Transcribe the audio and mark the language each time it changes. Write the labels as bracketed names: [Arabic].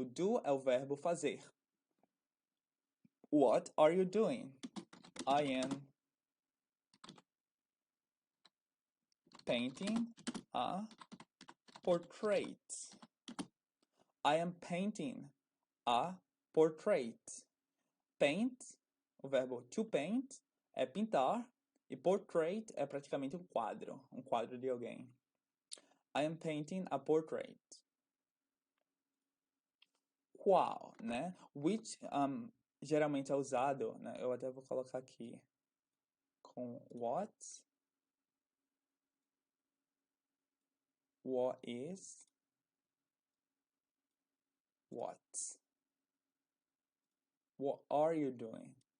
[Portuguese] O do é o verbo fazer. [English] What are you doing? I am painting a portrait. I am painting a portrait. [Portuguese] Paint, o verbo to paint, é pintar. E portrait é praticamente um quadro de alguém. [English] I am painting a portrait. [Portuguese] Qual, né? Which geralmente é usado, né? Eu até vou colocar aqui com [English] what is, what are you doing?